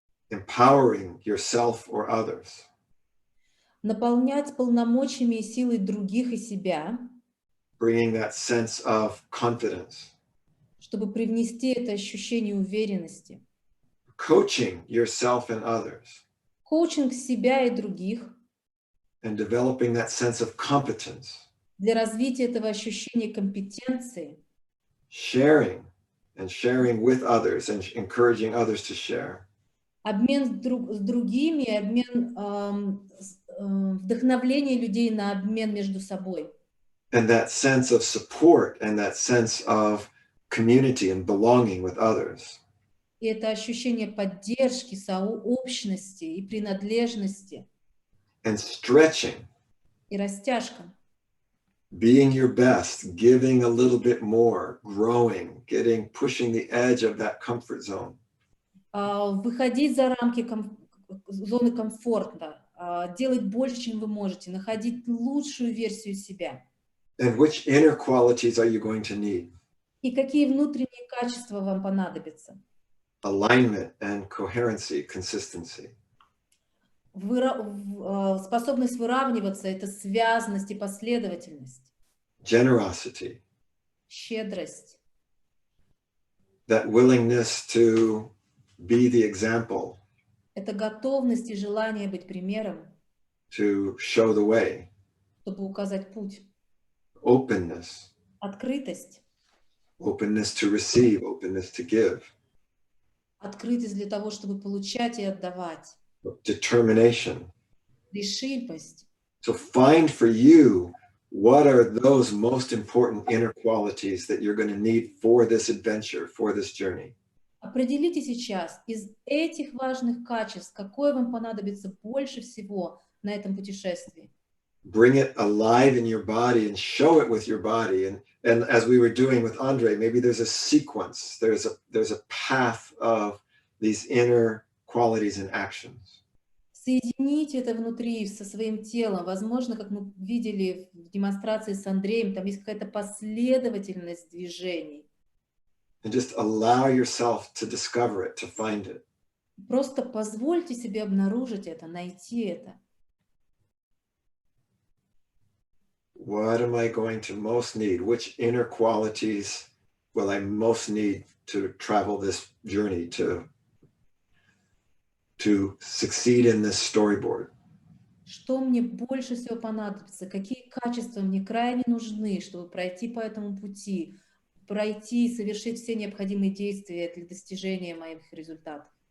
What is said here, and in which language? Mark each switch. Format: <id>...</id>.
<en>Empowering yourself or others.</en> <ru>Наполнять полномочиями и силой других и себя.</ru> <en>Bringing that sense of confidence.</en> <ru>чтобы привнести это ощущение уверенности.</ru> <en>Coaching yourself and others,</en> <ru>Коучинг себя и других</ru> <en>and developing that sense of competence,</en> <ru>для развития этого ощущения компетенции,</ru> <en>sharing with others and encouraging others to share.</en> <ru>обмен с другими, обмен вдохновление людей на обмен между собой.</ru> <en>And that sense of support and that sense of community and belonging with others.</en> <ru>И это ощущение поддержки, сообщности и принадлежности,</ru> <en>And stretching,</en> <ru>и растяжка.</ru> <en>being your best, giving a little bit more, growing, pushing the edge of that comfort zone.</en> <ru>Выходить за рамки зоны комфорта, делать больше, чем вы можете, находить лучшую версию себя.</ru> <en>And which inner qualities are you going to need?</en> <ru>И какие внутренние качества вам понадобятся?</ru> <en>Alignment and coherency, consistency.</en> <ru>Способность выравниваться — это связность и последовательность.</ru> <en>Generosity.</en> <ru>Щедрость.</ru> <en>That willingness to be the example.</en> <ru>Это готовность и желание быть примером.</ru> <en>To show the way.</en> <ru>Чтобы указать путь.</ru> <en>Openness.</en> <ru>Открытость.</ru> <en>Openness to receive, openness to give.</en> <ru>Открытость для того, чтобы получать и отдавать.</ru> <en>Determination.</en> <ru>Решимость.</ru> <en>So find for you what are those most important inner qualities that you're going to need for this adventure, for this journey.</en> <ru>Определите сейчас из этих важных качеств, какое вам понадобится больше всего на этом путешествии.</ru> <en>Bring it alive in your body and show it with your body. And as we were doing with Andre, maybe there's a sequence, there's a path of these inner qualities and actions.</en> <ru>Соедините это внутри со своим телом. Возможно, как мы видели в демонстрации с Андреем, там есть какая-то последовательность движений.</ru> <en>And just allow yourself to discover it, to find it.</en> <ru>Просто позвольте себе обнаружить это, найти это.</ru> <en>What am I going to most need? Which inner qualities will I most need to travel this journey, to succeed in this storyboard?</en> <ru>Что мне больше всего понадобится? Какие качества мне крайне нужны, чтобы пройти по этому пути, пройти и совершить все необходимые действия для достижения моих результатов?</ru>